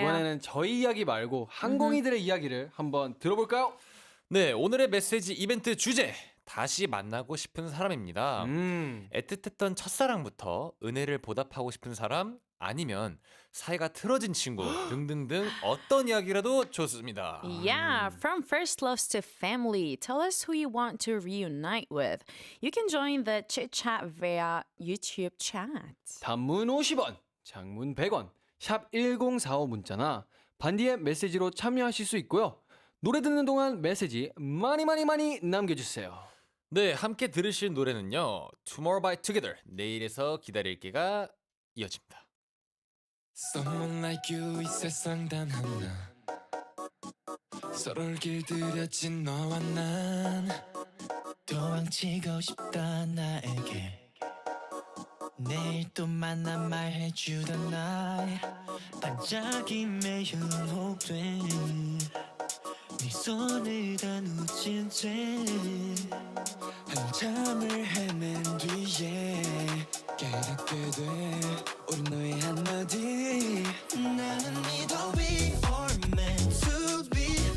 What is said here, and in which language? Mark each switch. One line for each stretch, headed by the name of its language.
Korean: 이번에는 저희 이야기 말고 항공이들의 이야기를 한번 들어볼까요? 네, 오늘의 메시지 이벤트 주제 다시 만나고 싶은 사람입니다. 애틋했던 첫사랑부터 은혜를 보답하고 싶은 사람 아니면 사이가 틀어진 친구 등등등 어떤 이야기라도 좋습니다.
English: Yeah, from first loves to family, tell us who you want to reunite with. You can join the chit chat via YouTube chat.
Korean: 단문 50원, 장문 100원, 샵 1045 문자나 반디의 메시지로 참여하실 수 있고요. 노래 듣는 동안 메시지 많이 남겨주세요. 네, 함께 들으실 노래는요. Tomorrow by Together, 내일에서 기다릴게가 이어집니다.
English: Someone like you
Korean: 이 세상 단 하나 서로를 길들여진 너와 난 도망치고 싶다 나에게 내일 또 만나 말해주던 날 반짝임에 현혹돼 네 손을 다 놓친 채 한참을 헤맨 뒤에 깨닫게 돼 우리 너의 한마디 나는 믿어
English: we are meant to be